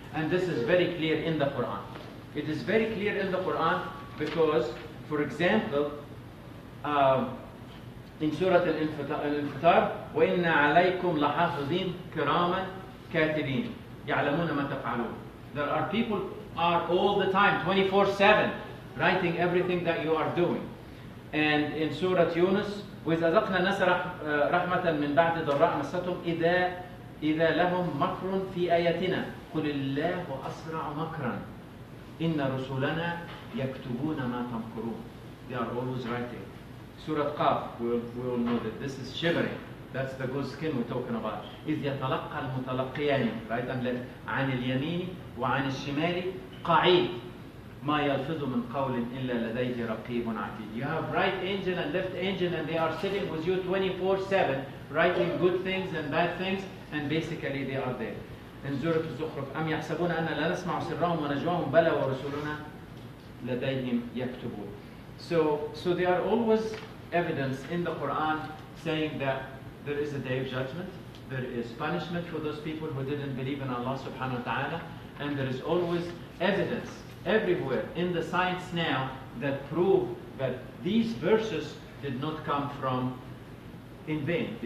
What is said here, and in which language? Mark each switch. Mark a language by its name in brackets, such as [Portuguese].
[English] And this is very clear in the Quran. It is very clear in the Quran because, for example, in Surah Al-Infitar, [Arabic] وَإِنَّ عَلَيْكُمْ لَحَافِظِينَ كِرَامًا كَاتِبِينَ يَعْلَمُونَ مَا تَفْعَلُونَ. [English] There are people are all the time, 24/7, writing everything that you are doing. And in Surah Yunus, [Arabic] وَإِذَا ذَقْنَا النَّاسَ رَحْمَةً مِّن بَعْدِ ضَرَّاءٍ مَسَّتْهُمْ إذا لهم مكر في آياتنا قل الله أسرع مكرا إن رسلنا يكتبون ما تمكرون. [English] They are always writing. Surah Qaf, we all know that this is shivering. That's the good skin we're talking about. [Arabic] إذ يتلقى المتلقيان, [English] right and left, [Arabic] عن اليمين وعن الشمال قعيد ما يلفظ من قول إلا لديه رقيب عتيد. [English] You have right angel and left angel, and they are sitting with you 24/7, writing good things and bad things, and basically they are there. In Surah Al-Zukhruf, [Arabic] أم يحسبون أن لا نسمع سرهم ونجواهم بلى ورسلنا لديهم يكتبون. [English] So there are always evidence in the Quran saying that there is a day of judgment, there is punishment for those people who didn't believe in Allah subhanahu wa ta'ala, and there is always evidence everywhere in the science now that prove that these verses did not come from in vain.